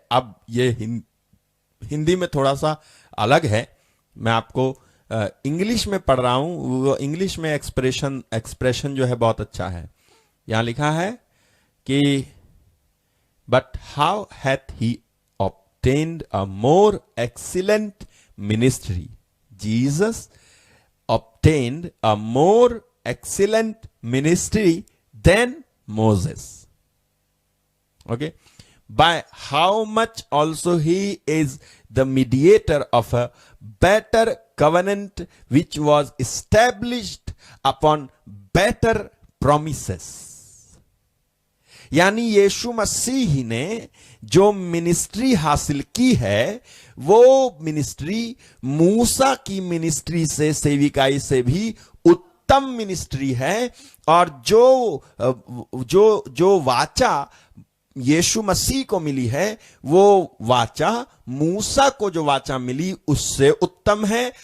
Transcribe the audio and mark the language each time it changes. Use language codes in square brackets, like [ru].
[hi] अब ये हिंदी में थोड़ा सा अलग है, मैं आपको इंग्लिश में पढ़ रहा हूं। वो इंग्लिश में एक्सप्रेशन जो है बहुत अच्छा है। यहां लिखा है कि [en] But how hath he obtained a more excellent ministry. Jesus obtained a more excellent ministry than Moses. Okay. By how much also he is the mediator of a better covenant, which was established upon better promises. [hi] यानी यीशु मसीह ने जो ministry हासिल की है, वो ministry मूसा की ministry से, सेविकाई से भी उत्तम मिनिस्ट्री है। और जो वाचा यीशु मसीह को मिली है, वो वाचा मूसा को जो वाचा मिली उससे उत्तम है।